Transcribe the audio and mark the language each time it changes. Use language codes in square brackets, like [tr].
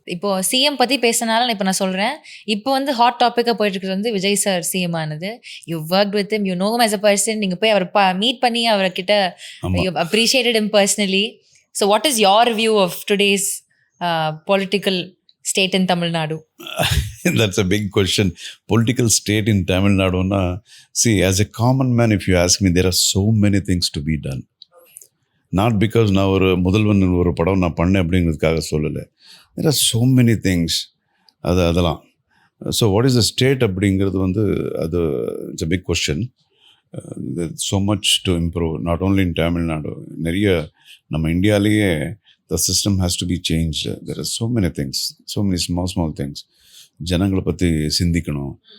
[ta] இப்போ சிஎம் பற்றி பேசினாலும் இப்போ நான் சொல்கிறேன், இப்போ வந்து ஹாட் டாப்பிக்காக போயிட்டு இருக்கிறது வந்து விஜய் சார் சிஎம் ஆனது. [en] You work with him, you know him as a person. [ta] நீங்கள் போய் அவரை மீட் பண்ணி அவர்கிட்ட [en] You appreciated him personally. So what is your view of today's political state in Tamil Nadu? That's a big question. Political state in Tamil Nadu na, see, as a common man, if you ask me, there are so many things to be done. Not because [ta] நான் ஒரு முதல்வன் ஒரு படம் நான் பண்ணேன் அப்படிங்கிறதுக்காக சொல்லலை. [en] there are so many things. [ta] அதெல்லாம் [en] so what is the state [ta] அப்படிங்கிறது வந்து அது [en] It's a big question. so much to improve, not only in Tamil Nadu. [ta] நிறைய நம்ம இந்தியாவிலேயே [en] the system has to be changed. There are so many things, so many small things. [ta] ஜனங்களை பற்றி சிந்திக்கணும்.